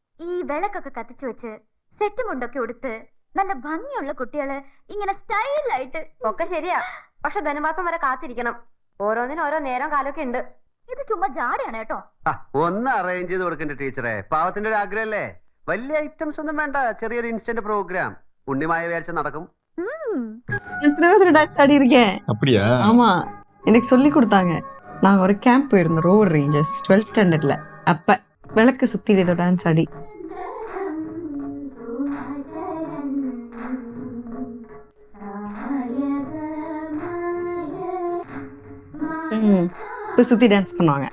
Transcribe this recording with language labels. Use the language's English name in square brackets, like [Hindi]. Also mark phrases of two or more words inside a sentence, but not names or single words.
[Malayalam] ഈ വിളക്കൊക്കെ കത്തിച്ചു വെച്ച് സെറ്റ് മുണ്ടൊക്കെ ഉടുത്ത് നല്ല ഭംഗിയുള്ള കുട്ടികള് ഇങ്ങനെ സ്റ്റൈലായിട്ട്. ഒക്കെ ശരിയാ, പക്ഷെ ധനുമാസം വരെ കാത്തിരിക്കണം. ഓരോന്നിനും ഓരോ നേരം കാലമൊക്കെ ഉണ്ട്. ഇത് ചുമ്മാ ജാടയാണ് കേട്ടോ. ഒന്ന് അറേഞ്ച് ചെയ്ത് കൊടുക്കണ്ട ടീച്ചറെ, പാവത്തിന്റെ ഒരു ആഗ്രഹമല്ലേ. വലിയ ഐറ്റംസ് ഒന്നും വേണ്ട, ചെറിയൊരു [English] instant program. [Malayalam] ഉണ്ണിമായ വിചാരിച്ച നടക്കും. [Tamil] எத்தனை பேர் டான்ஸ் ஆடி இருக்கேன். அப்படியா? ஆமா, எனக்கு சொல்லி கொடுத்தாங்க. நாங்க ஒரு கேம்ப் போயிருந்தோம், ரோவர் ரேஞ்சர்ஸ் 12th ஸ்டாண்டர்ட்ல. அப்ப விளக்கு சுத்தி ஏதோ டான்ஸ் ஆடி. இப்ப சுத்தி டான்ஸ் பண்ணுவாங்க.